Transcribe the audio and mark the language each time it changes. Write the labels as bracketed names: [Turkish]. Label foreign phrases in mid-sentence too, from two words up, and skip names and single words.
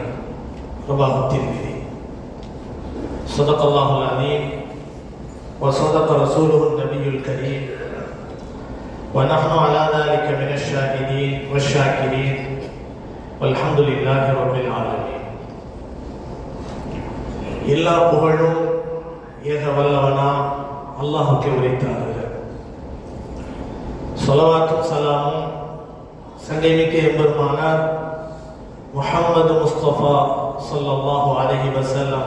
[Arabic] رواه الترمذي. صدق الله العظيم وصدق رسوله النبي الكريم ونحن على ذلك من الشاهدين والشاكرين والحمد لله رب العالمين. [Tamil] எல்லா புகழும் ஏக வல்லவனா அல்லாஹ்வுக்கே உரித்தாகுக. ஸலவாத்தும் சலாமும் சங்கைமிக்க எம்பெருமானார் முஹம்மது முஸ்தபா [Arabic] صلى الله عليه وسلم